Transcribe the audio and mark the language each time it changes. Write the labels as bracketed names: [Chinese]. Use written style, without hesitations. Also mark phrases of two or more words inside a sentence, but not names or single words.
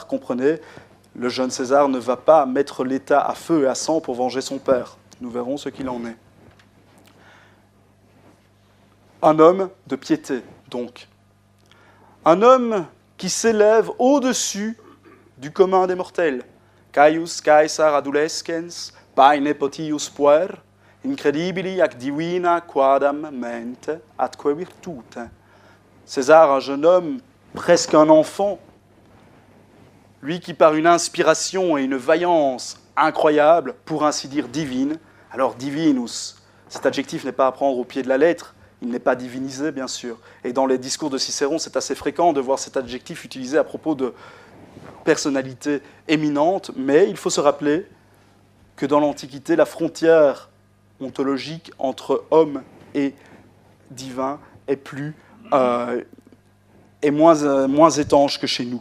[French] Comprenez, le jeune César ne va pas mettre l'État à feu et à sang pour venger son père. Nous verrons ce qu'il en est. Un homme de piété, donc. Un homme qui s'élève au-dessus du commun des mortels. [Latin] Caius Caesar adolescens, paene potius puer, incredibili ac divina quadam mente atque virtute. [French] César, un jeune homme, presque un enfant, lui qui par une inspiration et une vaillance incroyable, pour ainsi dire divine, alors divinus, cet adjectif n'est pas à prendre au pied de la lettre, il n'est pas divinisé bien sûr, et dans les discours de Cicéron c'est assez fréquent de voir cet adjectif utilisé à propos de personnalités éminentes, mais il faut se rappeler que dans l'Antiquité, la frontière ontologique entre homme et divin est moins étanche que chez nous.